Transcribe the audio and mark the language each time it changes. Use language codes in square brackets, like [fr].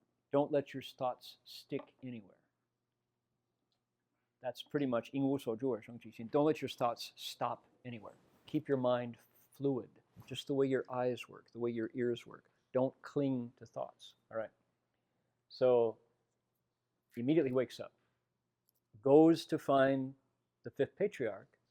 [en] Don't let your thoughts stick anywhere. That's pretty much [zh] 因无所住而生其心. [en] Don't let your thoughts stop anywhere. Keep your mind fluid, just the way your eyes work, the way your ears work. Don't cling to thoughts. All right. So he immediately wakes up, goes to find the fifth patriarch.